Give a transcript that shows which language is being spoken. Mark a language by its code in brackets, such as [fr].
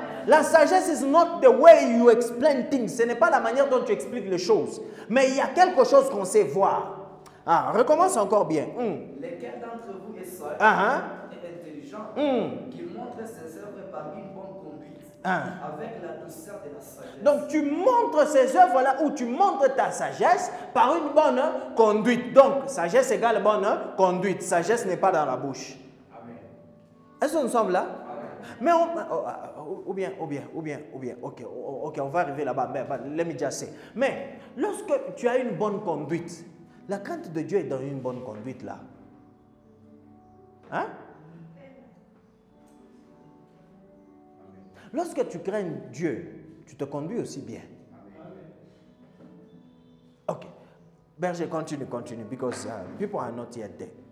[en] La sagesse is not the way you explain things. [fr] Ce n'est pas la manière dont tu expliques les choses. Mais il y a quelque chose qu'on sait voir. Recommence encore bien. Lesquels d'entre vous est sage et intelligent, qu'il montre ses œuvres par une bonne conduite, avec la douceur de la sagesse. Donc tu montres ces œuvres-là ou tu montres ta sagesse par une bonne conduite. Donc sagesse égale bonne conduite. Sagesse n'est pas dans la bouche. Amen. Est-ce que nous sommes là? Mais ou bien, ok, on va arriver là-bas, [en] let me just say. [fr] Mais lorsque tu as une bonne conduite, la crainte de Dieu est dans une bonne conduite là. Hein? Lorsque tu crains Dieu, tu te conduis aussi bien. Ok. [en] Berger, continue, because people are not yet there.